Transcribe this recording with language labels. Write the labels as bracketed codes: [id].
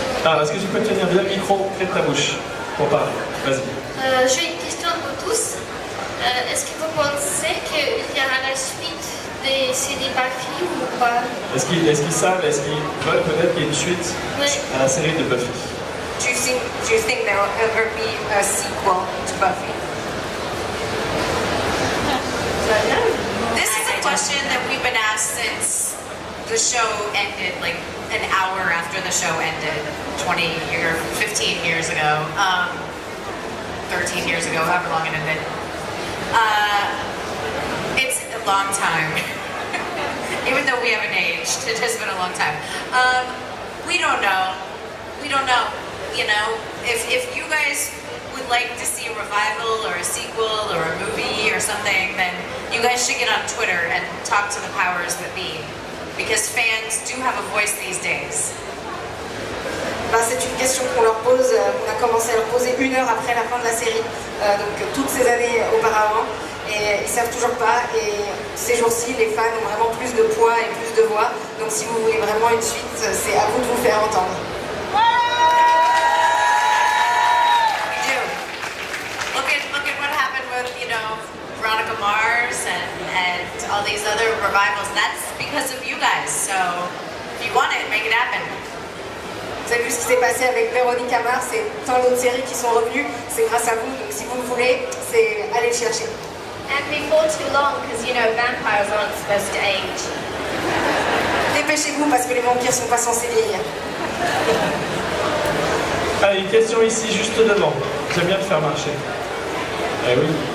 [fr] Ah, est-ce que tu peux tenir bien le micro près de ta bouche pour parler? Vas-y. J'ai une question pour tous. Est-ce que vous pensez qu'il y aura la suite des séries Buffy ou pas? Est-ce qu'ils savent, est-ce qu'ils veulent peut-être qu'il y ait une suite à la série de Buffy? [en] Do you think there will ever be a sequel to Buffy? This is a question that we've been asked since the show ended, like an hour after the show ended, 20 or 15 years ago, 13 years ago, however long it ended. It's a long time. Even though we haven't aged, it has been a long time. We don't know. We don't know. You know, if you guys would like to see a revival or a sequel or a movie or something, then you guys should get on Twitter and talk to the powers that be, because fans do have a voice these days. [fr] C'est une question qu'on leur pose, on a commencé à leur poser 1 heure après la fin de la série, donc toutes ces années auparavant, et ils ne savent toujours pas, et ces jours-ci les fans ont vraiment plus de poids et plus de voix, mois. Donc si vous voulez vraiment une suite, c'est à vous de vous faire entendre. [en] Look at what happened with, Veronica Mars and all these other revivals. That's because of you guys. So if you want it, make it happen. [fr] Vous avez vu ce qui s'est passé avec Véronica Mars et tant d'autres séries qui sont revenues, c'est grâce à vous. Donc si vous le voulez, c'est allez le chercher. [en] And before too long, because vampires aren't supposed to age. [fr] Dépêchez-vous parce que les vampires sont pas censés vieillir. Allez, une question ici, juste devant. J'aime bien le faire marcher. Eh oui.